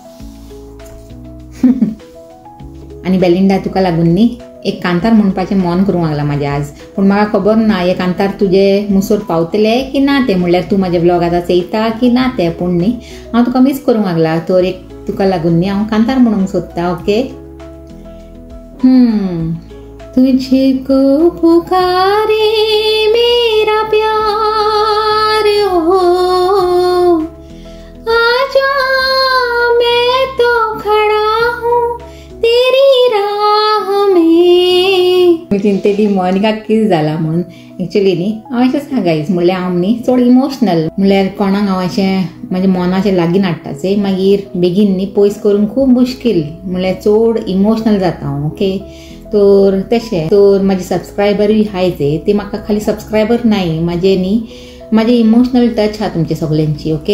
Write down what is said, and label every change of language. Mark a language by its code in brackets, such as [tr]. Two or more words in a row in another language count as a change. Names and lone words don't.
[kok] आनी बेलिंडा तुका लागून न्ही एक कांतार म्हणपाचें मन करूंक लागला म्हाजें आज पूण म्हाका खबर ना हे कांतार तुजे मुसोर पावतले की ना ते म्हणल्यार तूं म्हाजे ब्लॉग आतां चयता की ना ते पूण न्ही हांव तुका मिस करूंक लागला. तर एक तुका लागून न्ही हांव कांतार म्हणूंक सोदता ओके. [hi] तुझको पुकारे मेरा प्यार हो आजा मैं तो खड़ा हूँ तेरी राह में. [kok] चिंतेली मोनिका किस जाला म्हणून एक्चुअली न्ही हांव अशें सांगायच म्हणल्यार हांव न्ही चड इमोशनल म्हणल्यार कोणाक हांव अशें म्हाज्या मनाचें लागीं हाडटाचें मागीर बेगीन न्ही पयस करूंक खूब मुश्कील म्हणल्यार चड इमोशनल जाता हांव ओके. तर तशें तर म्हाजे सबस्क्रायबरूय हायच ते म्हाका खाली सबस्क्रायबर नाय म्हाजे न्ही म्हाजे इमोशनल टच आहा तुमचे सगल्यांची ओके.